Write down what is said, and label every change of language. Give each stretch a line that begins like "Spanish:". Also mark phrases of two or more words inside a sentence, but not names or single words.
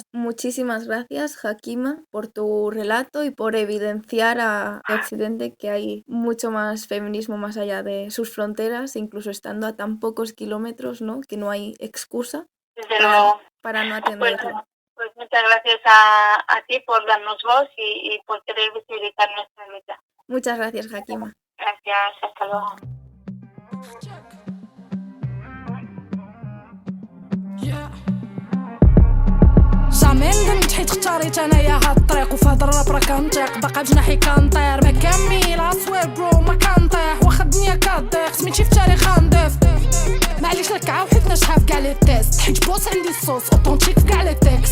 Spanish: Muchísimas gracias, Hakima, por tu relato y por evidenciar a Occidente que hay mucho más feminismo más allá de sus fronteras, incluso estando a tan pocos kilómetros, ¿no? Que no hay excusa para no atenderlo. Pues muchas gracias a ti por darnos voz y por querer visibilizar nuestra lucha. Muchas gracias, Hakima. Gracias, hasta luego.
Arabic: جامي ندمت حيت اختاريت انايا هاد الطريق وفي هاد الراب راه كنطيق باقا بجناحي كنطير ما كامل اصوير برو ما كنطيح واخا الدنيا كضيق سميتي في التاريخ غنضيف معليش لك حيت نشحف كاع لي تيست حيت بوس عندي
French: sauce authentique
Arabic: في كاع لي تيكس